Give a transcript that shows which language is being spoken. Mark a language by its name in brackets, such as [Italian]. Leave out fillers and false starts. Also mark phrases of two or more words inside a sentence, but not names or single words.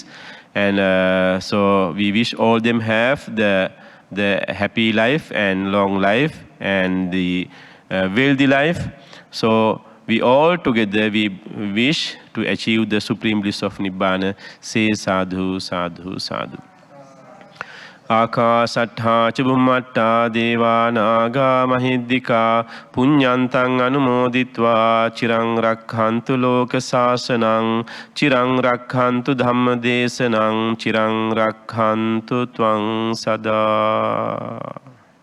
[English] And so we wish all them have the happy life and long life and the wealthy life. So we all together, we wish to achieve the supreme bliss of Nibbana. Say [Pali] sadhu, sadhu, sadhu. ආකාසට්ඨා ච බුම්මට්ඨා දේවා නාග මහිද්దికා පුඤ්ඤන්තං අනුමෝදිත්වා චිරං රක්ඛන්තු ලෝක සාසනං චිරං රක්ඛන්තු ධම්ම දේශනං චිරං රක්ඛන්තු ත්වං සදා